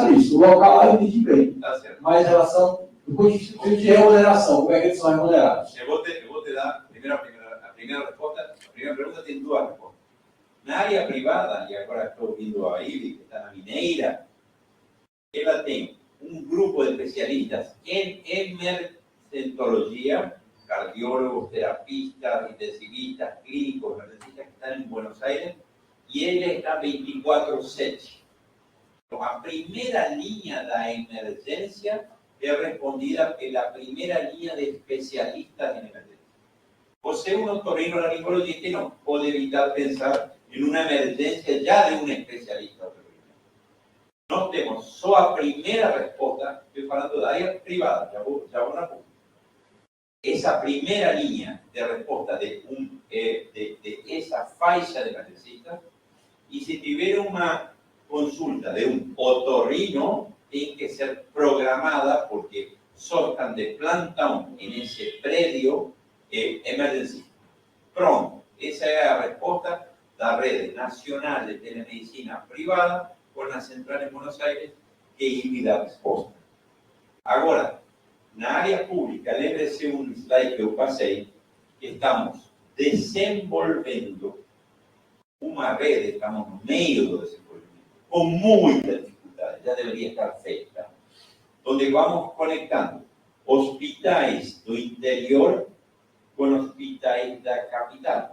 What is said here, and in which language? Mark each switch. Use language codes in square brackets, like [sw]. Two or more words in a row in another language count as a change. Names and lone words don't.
[pt] O local lá ele diz bem, mas a relação do ponto de vista de remuneração, como é que eles são remunerados? Eu vou te dar a primeira resposta. A primeira pergunta tem duas respostas. Na área privada, e agora estou ouvindo a Ivi, que está na Mineira, ela tem um grupo de especialistas em emergentologia, cardiólogos, terapistas, intensivistas, clínicos, emergencistas [es] que están en Buenos Aires, y él está 24/7. [pt] A primeira linha da emergência é respondida pela primeira linha de especialistas em emergência. Você, um otorrinolaringologista, não pode evitar pensar em uma emergência já de um especialista otorrinolaringologista. Nós temos só a primeira resposta, estou falando da área privada, já vou na pública. [es] Esa primera línea de respuesta de esa faixa de emergencistas, y si tuviera una consulta de un otorrino, tiene que ser programada porque soltan de plantón en ese predio emergencista. Pronto, esa es la respuesta de la red nacional de telemedicina privada con la central en Buenos Aires que invita a respuesta. Ahora, [pt] na área pública, lembre-se um slide que eu passei, que estamos desenvolvendo uma rede, estamos no meio do desenvolvimento, com muita dificuldade, já deveria estar feita, onde vamos conectando hospitais do interior com hospitais da capital.